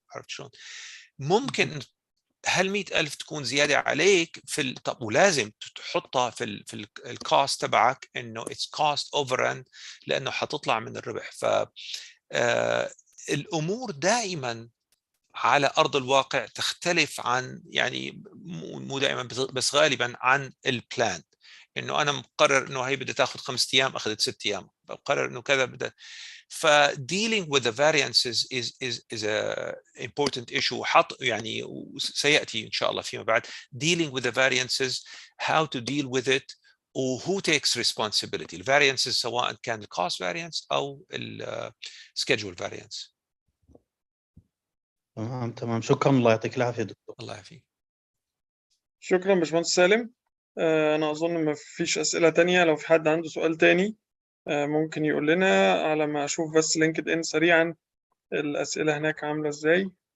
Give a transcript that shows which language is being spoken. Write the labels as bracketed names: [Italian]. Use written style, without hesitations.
[Arabic] عرفت شلون؟ ممكن هل 100,000 تكون زياده عليك طب ولازم تحطها في الكوست تبعك، انه [English] it's cost over, [Arabic] لانه حتطلع من الربح. ف الامور دائما على ارض الواقع تختلف عن، يعني مو دائما بس غالبا عن البلان. انه انا مقرر انه هي بدها تاخذ 5 ايام اخذت 6 ايام، بقرر انه كذا بدها. [English] ف dealing with the variances is a important issue. [Arabic] يعني سياتي ان شاء الله فيما بعد [English] dealing with the variances, how to deal with it, و who takes responsibility. [Arabic] الفاريانسز سواء كان الكوست فاريانس او السكيدجول فاريانس. تمام شكرا، الله يعطيك العافيه دكتور. الله يعافيك. شكرا باشمهندس سالم. انا اظن ما فيش اسئله تانية. لو في حد عنده سؤال تاني ممكن يقول لنا، على ما اشوف بس لينكد ان سريعا الاسئله هناك عامله ازاي.